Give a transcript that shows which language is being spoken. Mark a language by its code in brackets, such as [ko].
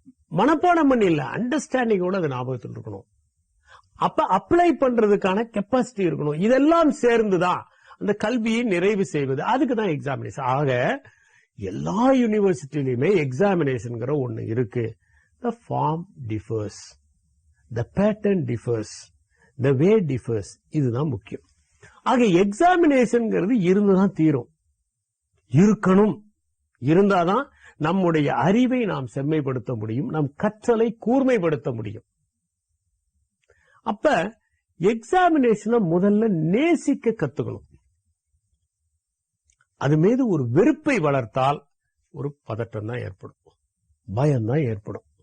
[ta] மனப்பாடம் பண்ணி இல்ல, அண்டர்ஸ்டாண்டிங்கோட அது ஞாபகத்தில் இருக்கணும். அப்ப அப்ளை பண்றதுக்கான கெப்பாசிட்டி இருக்கணும். இதெல்லாம் சேர்ந்துதான் அந்த கல்வியை நிறைவு செய்வது. அதுக்குதான் எக்ஸாமினேஷன். ஆக எல்லா யூனிவர்சிட்டியிலுமே எக்ஸாமினேஷன் ஒண்ணு இருக்கு. [en] The form differs, the pattern differs, the way differs. [ta] இதுதான் முக்கியம். ஆக எக்ஸாமினேஷன் இருந்துதான் தீரும். இருக்கணும். இருந்தாதான் நம்முடைய அறிவை நாம் செம்மைப்படுத்த முடியும், நம் கற்றலை கூர்மைப்படுத்த முடியும். அப்ப எக்ஸாமினேஷனை முதல்ல நேசிக்க கத்துக்கணும். அது மீது ஒரு வெறுப்பை வளர்த்தால் ஒரு பதட்டம் தான் ஏற்படும், பயம்தான் ஏற்படும்.